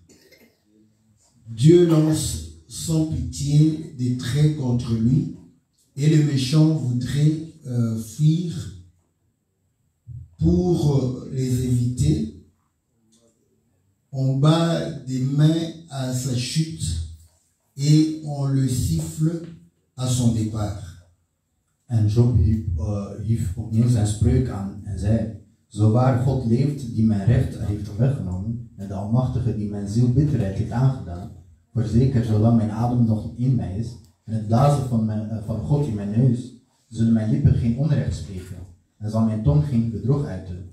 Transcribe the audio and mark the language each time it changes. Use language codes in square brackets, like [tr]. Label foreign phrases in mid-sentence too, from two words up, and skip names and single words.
[fr] Dieu lance sans pitié des traits contre lui et le méchant voudrait fuir pour les éviter. On bat des mains à sa chute et on le siffle à son départ. [nl] En Job hief opnieuw zijn spreuk aan en zei: Zo waar God leeft die mijn recht heeft weggenomen en de Almachtige die mijn ziel bitterheid heeft aangedaan, Voorzeker, zolang mijn adem nog in mij is en het blazen van God in mijn neus, zullen mijn lippen geen onrecht spreken en zal mijn tong geen bedrog uiten.